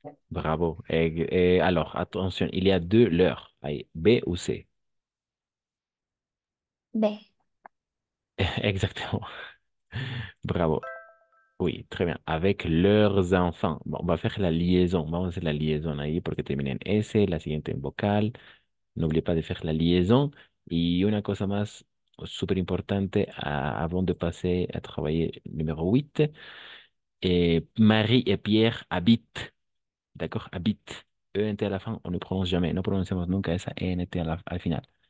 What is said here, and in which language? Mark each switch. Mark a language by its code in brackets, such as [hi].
[fr] Bravo. Alors, attention, il y a deux leurres. Ahí, B ou C. B. Exactement. Bravo. Oui, très bien. Avec leurs enfants. Bon, on va faire la liaison. [es] Vamos a hacer la liaison ahí porque termina en S, la siguiente en vocal. [fr] N'oubliez pas de faire la liaison. [es] Y una cosa más súper importante [fr] avant de passer à travailler numéro 8. Marie et Pierre habitent. D'accord? Habite. ENT à la fin, on ne prononce jamais. [es] No pronunciamos nunca esa ENT al final.